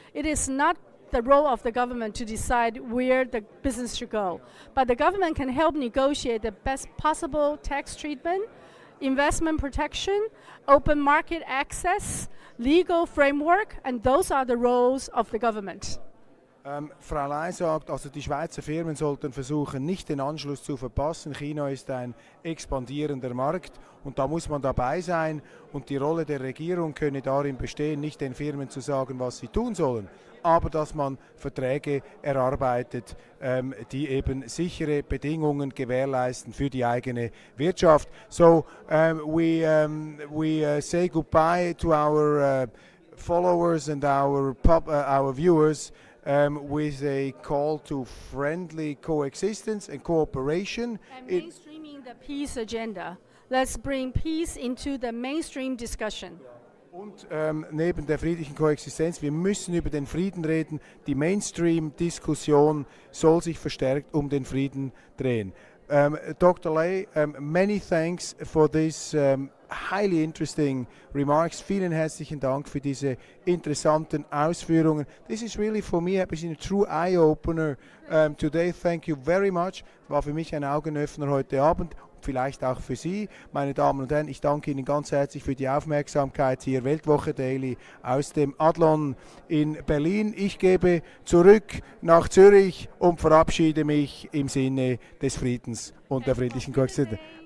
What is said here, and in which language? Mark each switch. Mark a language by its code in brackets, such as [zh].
[en] It is not the role of the government to decide where the business should go, but the government can help negotiate the best possible tax treatment, investment protection, open market access, legal framework, and those are the roles of the government. [de] Frau Lei sagt, also die Schweizer Firmen sollten versuchen, nicht den Anschluss zu verpassen. China ist ein expandierender Markt und da muss man dabei sein, und die Rolle der Regierung könne darin bestehen, nicht den Firmen zu sagen, was sie tun sollen, aber dass man Verträge erarbeitet, die eben sichere Bedingungen gewährleisten für die eigene Wirtschaft. [en] So we say goodbye to our followers and our viewers with a call to friendly coexistence and cooperation. And mainstreaming the peace agenda. Let's bring peace into the mainstream discussion. [de] Und neben der friedlichen Koexistenz, wir müssen über den Frieden reden. Die Mainstream-Diskussion soll sich verstärkt um den Frieden drehen. [en] Dr. Lei, many thanks for this highly interesting remarks. [de] Vielen herzlichen Dank für diese interessanten Ausführungen. [en] This is really for me has been a true eye-opener today. Thank you very much. [de] War für mich ein Augenöffner heute Abend. Vielleicht auch für Sie, meine Damen und Herren. Ich danke Ihnen ganz herzlich für die Aufmerksamkeit hier. Weltwoche Daily aus dem Adlon in Berlin. Ich gebe zurück nach Zürich und verabschiede mich im Sinne des Friedens und der friedlichen Koexistenz.